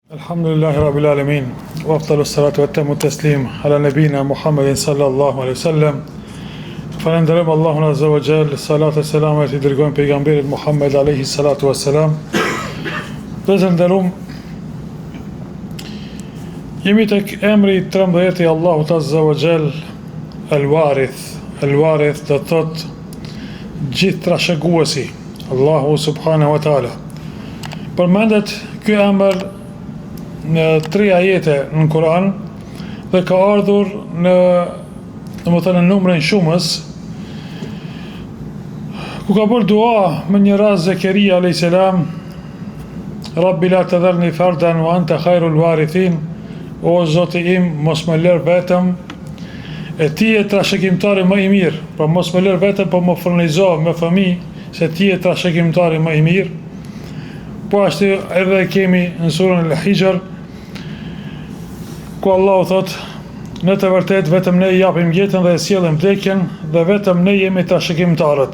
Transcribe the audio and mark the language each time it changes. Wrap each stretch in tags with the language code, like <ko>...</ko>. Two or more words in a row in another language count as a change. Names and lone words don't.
<ar>الحمد لله رب العالمين وأفضل الصلاة وأتم التسليم على نبينا محمد صلى الله عليه وسلم.</ar> <sq>Falenderojm Allahun</sq> <ar>عز وجل, الصلاة والسلام</ar> <sq>e dërgojmë pejgamberit Muhammed</sq> <ar>عليه الصلاة والسلام.</ar> <sq>Prezenterum jemi tek emri 13 i Allahut</sq> <ar>عز وجل,</ar> <sq>al-Warith. Al-Warith do thot gjithë trashëguesi, Allahu</sq> <ar>سبحانه وتعالى.</ar> <sq>Përmendet ky emër në 3 ajete në Kur'an dhe ka ardhur në numrin shumës, ku ka bërë dua me një rast Zekeria</sq> <ar>عليه السلام, رب لا تذرني فردا وأنت خير الوارثين,</ar> <sq>o Zoti im, mos më lër vetëm, e ti je trashëgimtari më i mirë, pra mos më lër vetëm, po më furnizo me fëmijë, se ti je trashëgimtari më i mirë. Po ashtu edhe kemi në surën Al-Hijr, ku Allahu thot, në të vërtet vetëm ne i japim jetën dhe e sjellim vdekjen, dhe vetëm ne jemi trashëgimtarët.</sq>